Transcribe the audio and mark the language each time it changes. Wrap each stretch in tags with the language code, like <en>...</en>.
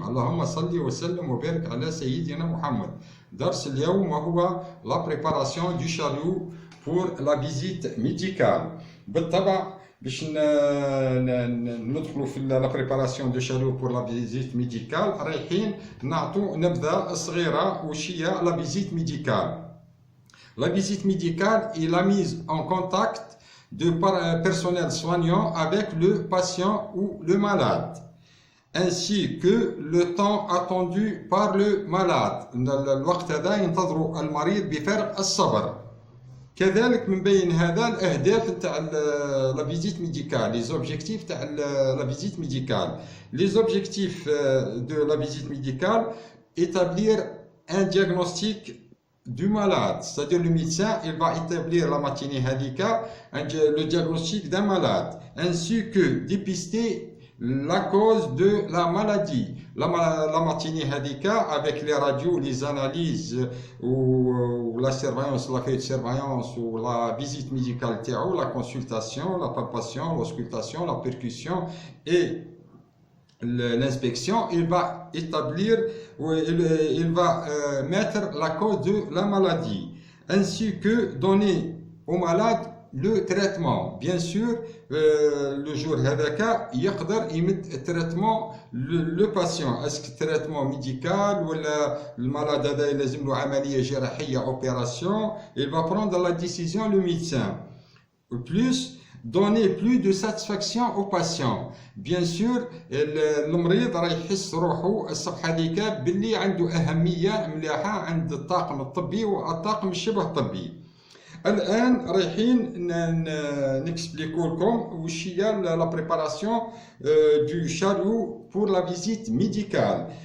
<ar>اللهم صل وسلم وبارك على سيدنا محمد. درس اليوم وهو</ar> <fr>la préparation du chariot pour la visite médicale.</fr> <ar>بالطبع باش ندخلوا في</ar> <fr>la préparation du chariot pour la visite médicale</fr> <ar>رايحين نعطوا نبذة صغيرة وش هي</ar> <fr>la visite médicale. La visite médicale est la mise en contact de personnel soignant avec le patient ou le malade, ainsi que le temps attendu par le malade.</fr> <ar>الوقت هذا ينتظر المريض بفارغ الصبر. كذلك من بين هذا الأهداف تاع</ar> <fr>la visite médicale, les objectifs تاع la visite médicale. Les objectifs de la visite médicale, établir un diagnostic du malade, c'est-à-dire le médecin il va établir la matinée</fr> <ar>هذيك</ar> <fr>le diagnostic d'un malade, ainsi que dépister la cause de la maladie. La matinée</fr> <ar>هذيك</ar> <fr>avec les radios, les analyses ou la surveillance, la feuille de surveillance ou la visite médicale</fr> <ar>تاعو,</ar> <fr>la consultation, la palpation, l'auscultation, la percussion et l'inspection, il va établir, il va mettre la cause de la maladie, ainsi que donner au malade le traitement. Bien sûr, le jour</fr> <ar>هذاك يقدر يمد</ar> <fr>traitement le patient. Est-ce que traitement médical</fr> <ar>ولا المرض هذا لازم له عملية جراحية opération.</ar> <fr>Il va prendre la décision le médecin. Plus donner plus de satisfaction au patient. Bien sûr</fr> <ar>المريض راح يحس روحه الصبح هذيك باللي عنده أهمية مليحة عند الطاقم الطبي والطاقم الشبه طبي. الآن رايحين نكسبليكو لكم وش هي</ar> <fr>لا بريباراسيون دو شاريو بور لا فيزيت ميديكال.</fr>